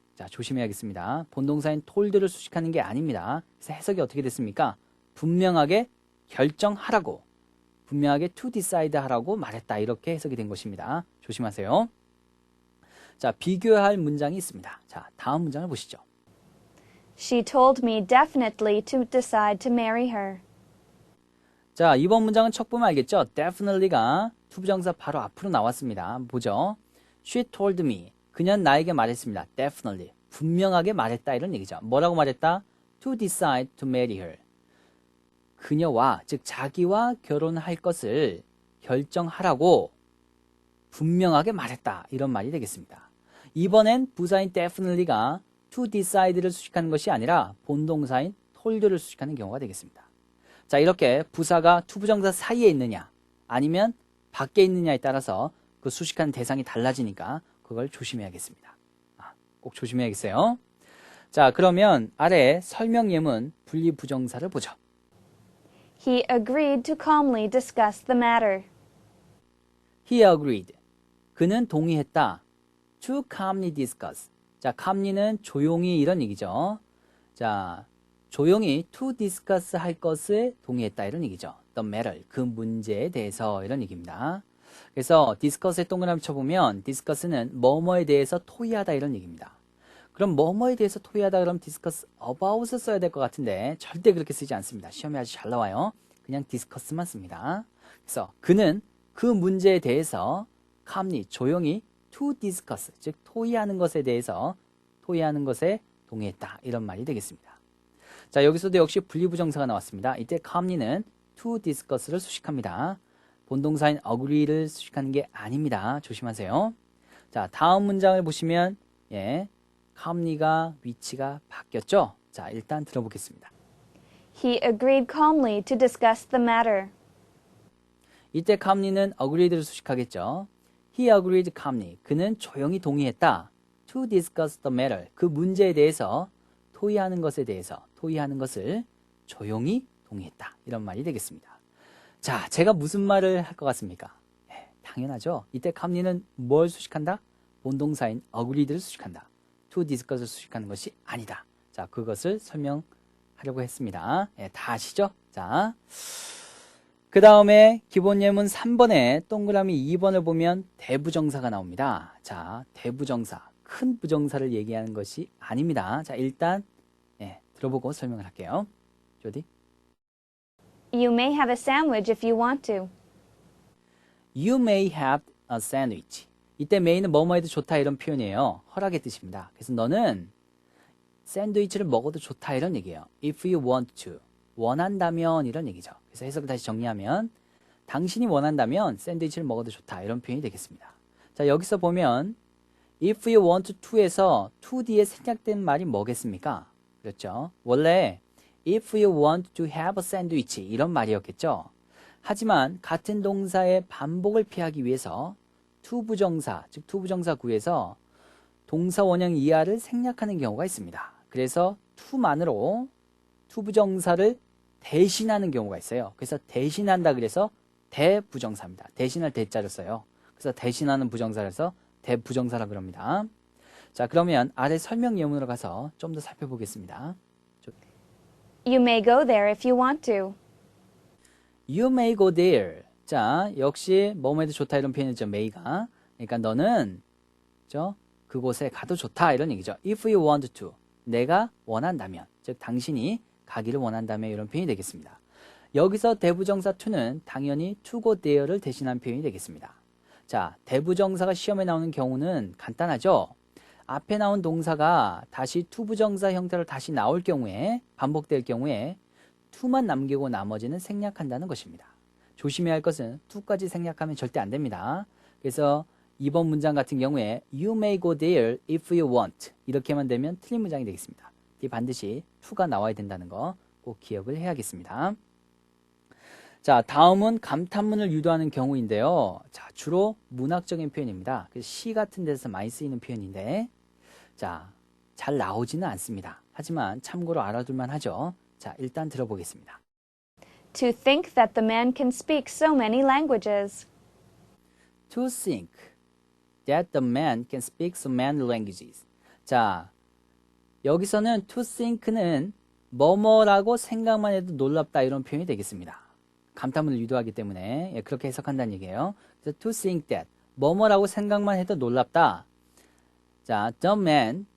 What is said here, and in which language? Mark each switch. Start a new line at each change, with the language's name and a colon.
Korean: 자, 조심해야겠습니다. 본동사인 told를 수식하는 게 아닙니다. 그래서 해석이 어떻게 됐습니까? 분명하게 결정하라고, 분명하게 to decide 하라고 말했다. 이렇게 해석이 된 것입니다. 조심하세요. 자, 비교할 문장이 있습니다. 자, 다음 문장을 보시죠.
English: She told me definitely to decide to marry her.
Korean: 자, 이번 문장은 척 보면 알겠죠? definitely가 투부정사 바로 앞으로 나왔습니다.
English: 보죠. She told me.
Korean: 그녀는 나에게 말했습니다.
English: definitely.
Korean: 분명하게 말했다 이런 얘기죠. 뭐라고 말했다?
English: To decide to marry her.
Korean: 그녀와, 즉 자기와 결혼할 것을 결정하라고 분명하게 말했다. 이런 말이 되겠습니다. 이번엔 부사인 definitely가 to decide를 수식하는 것이 아니라 본동사인 told를 수식하는 경우가 되겠습니다. 자, 이렇게 부사가 투부정사 사이에 있느냐 아니면 밖에 있느냐에 따라서 그 수식하는 대상이 달라지니까 그걸 조심해야겠습니다. 꼭 조심해야겠어요. 자, 그러면 아래 설명 예문 분리부정사를 보죠.
English: He agreed to calmly discuss the matter. He agreed.
Korean: 그는 동의했다.
English: To calmly discuss.
Korean: 자, calmly는 조용히 이런 얘기죠. 자, 조용히 to discuss 할 것을 동의했다 이런 얘기죠.
English: The matter,
Korean: 그 문제에 대해서 이런 얘기입니다. 그래서 discuss에 동그라미 쳐보면 discuss는 뭐뭐에 대해서 토의하다 이런 얘기입니다. 그럼 뭐뭐에 대해서 토의하다 그러면 discuss about을 써야 될 것 같은데 절대 그렇게 쓰지 않습니다. 시험에 아주 잘 나와요. 그냥 discuss만 씁니다. 그래서 그는 그 문제에 대해서 calmly, 조용히 to discuss, 즉 토의하는 것에 대해서 토의하는 것에 동의했다 이런 말이 되겠습니다. 자, 여기서도 역시 분리부정사가 나왔습니다. 이때 calmly는 to discuss를 수식합니다. 본동사인 agree를 수식하는 게 아닙니다. 조심하세요. 자, 다음 문장을 보시면 calmly가 위치가 바뀌었죠? 자, 일단 들어보겠습니다.
English: He agreed calmly to discuss the matter.
Korean: 이때 calmly는 agreed를 수식하겠죠.
English: He agreed calmly.
Korean: 그는 조용히 동의했다.
English: To discuss the matter.
Korean: 그 문제에 대해서 토의하는 것에 대해서 토의하는 것을 조용히 동의했다. 이런 말이 되겠습니다. 자, 제가 무슨 말을 할 것 같습니까? 당연하죠. 이때 calmly는 뭘 수식한다? 본동사인 agreed를 수식한다. To discuss을 수식하는 것이 아니다. 자, 그것을 설명하려고 했습니다. 다 아시죠? 자, 그 다음에 기본 예문 3번에 동그라미 2번을 보면 대부정사가 나옵니다. 자, 대부정사, 큰 부정사를 얘기하는 것이 아닙니다. 자, 일단 들어보고 설명을 할게요. 조디?
English: You may have a sandwich if you want to. You may have a sandwich.
Korean: 이때 may는 뭐뭐 해도 좋다 이런 표현이에요. 허락의 뜻입니다. 그래서 너는 샌드위치를 먹어도 좋다 이런 얘기예요.
English: If you want to.
Korean: 원한다면 이런 얘기죠. 그래서 해석을 다시 정리하면 당신이 원한다면 샌드위치를 먹어도 좋다 이런 표현이 되겠습니다. 자, 여기서 보면
English: if you want to
Korean: 에서 to 뒤에 생략된 말이 뭐겠습니까? 그렇죠. 원래
English: if you want to have a sandwich
Korean: 이런 말이었겠죠. 하지만 같은 동사의 반복을 피하기 위해서 투부정사, 즉 투부정사 구에서 동사 원형 이하를 생략하는 경우가 있습니다. 그래서 to만으로 투부정사를 대신하는 경우가 있어요. 그래서 대신한다 그래서 대부정사입니다. 대신할 대자를 써요. 그래서 대신하는 부정사라서 대부정사라 그럽니다. 자, 그러면 아래 설명 예문으로 가서 좀 더 살펴보겠습니다.
English: You may go there if you want to. You may go there.
Korean: 자, 역시 뭐뭐 해도 좋다 이런 표현이죠. may가. 그러니까 너는 그곳에 가도 좋다 이런 얘기죠.
English: If you want to.
Korean: 내가 원한다면. 즉 당신이 가기를 원한다면 이런 표현이 되겠습니다. 여기서 대부정사 to는 당연히 to go there를 대신한 표현이 되겠습니다. 자, 대부정사가 시험에 나오는 경우는 간단하죠. 앞에 나온 동사가 다시 투부정사 형태로 다시 나올 경우에 반복될 경우에 to만 남기고 나머지는 생략한다는 것입니다. 조심해야 할 것은 to까지 생략하면 절대 안 됩니다. 그래서 이번 문장 같은 경우에
English: You may go there if you want
Korean: 이렇게만 되면 틀린 문장이 되겠습니다. 반드시 to가 나와야 된다는 거 꼭 기억을 해야겠습니다. 자, 다음은 감탄문을 유도하는 경우인데요. 자, 주로 문학적인 표현입니다. 시 같은 데서 많이 쓰이는 표현인데 자, 잘 나오지는 않습니다. 하지만 참고로 알아둘만 하죠. 자, 일단 들어보겠습니다.
English: To think that the man can speak so many languages. To think that the man can speak so many languages.
Korean: 자, 여기서는 to think는 뭐뭐라고 생각만 해도 놀랍다 이런 표현이 되겠습니다. 감탄문을 유도하기 때문에 그렇게 해석한다는 얘기예요. 그래서
English: to think that
Korean: 뭐뭐라고 생각만 해도 놀랍다. 자, the man